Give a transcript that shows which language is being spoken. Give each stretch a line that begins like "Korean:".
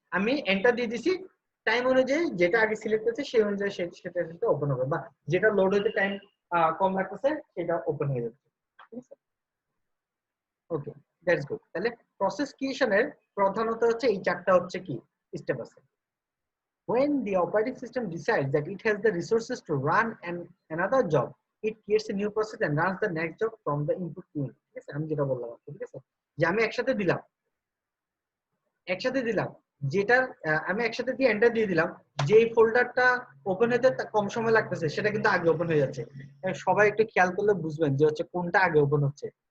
Bangla: আমি এন্টার দিয়ে দিছি, টাইম অনুযায়ী যেটা আগে সিলেক্ট করছে সেই অনুযায়ী সেটা ওপেন হবে, বা যেটা লোড হতে টাইম কম লাগতেছে সেটা ওপেন হয়ে যাচ্ছে। ঠিক আছে।
English: Okay, that's good.
Bangla: তাহলে প্রসেস ক্রিয়েশনের প্রধানত হচ্ছে এই চারটা হচ্ছে কি স্টেপ আছে।
English: when the operating system decides that it has the resources to run another job, it creates a new process and runs the next job from the input queue.
Bangla: ঠিক আছে, আমি যেটা বললাম, ঠিক আছে, যে আমি একসাথে দিলাম যেটা আমি একসাথে দিয়ে এন্টার দিয়ে দিলাম, যে ফোল্ডারটা ওপেন হতে কম সময় লাগতেছে সেটা কিন্তু আগে ওপেন হয়ে যাচ্ছে। সবাই একটু খেয়াল করলে বুঝবেন যে হচ্ছে কোনটা আগে ওপেন হচ্ছে।